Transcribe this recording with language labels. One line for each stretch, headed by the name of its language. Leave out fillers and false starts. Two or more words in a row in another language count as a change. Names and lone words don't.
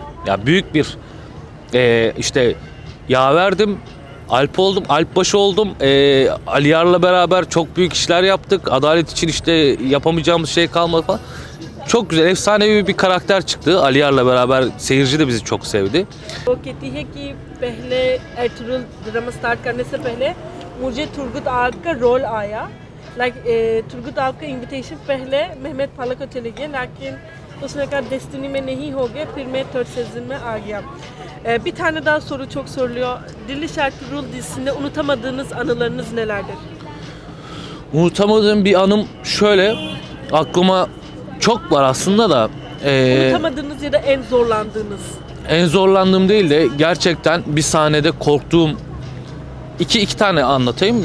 Turkish: Ya büyük bir işte yaverdim, Alp oldum, Alpbaşı oldum. Ali Yar'la beraber çok büyük işler yaptık. Adalet için işte yapamayacağımız şey kalmadı falan. Çok güzel, efsanevi bir karakter çıktı. Ali Yar'la beraber seyirci de bizi çok sevdi.
Hindi: वो कहती है कि पहले एर्तुगरुल
English: drama start
Hindi: करने से पहले मुझे तुर्गुत आग का रोल आया. लाइक तुर्गुत आग का इनविटेशन पहले मेहमेत पाला को चले गए, लेकिन उसने कहा डेस्टिनी में नहीं हो गया, फिर मैं
English: third season
Hindi: में आ गया.
Turkish: Bir tane daha soru çok soruluyor. Diriliş Ertuğrul dizisinde unutamadığınız anılarınız nelerdir? Unutamadığım bir anım şöyle, aklıma çok var aslında da. Unutamadığınız ya da en zorlandığınız. En zorlandığım değil de gerçekten bir sahnede korktuğum iki tane anlatayım.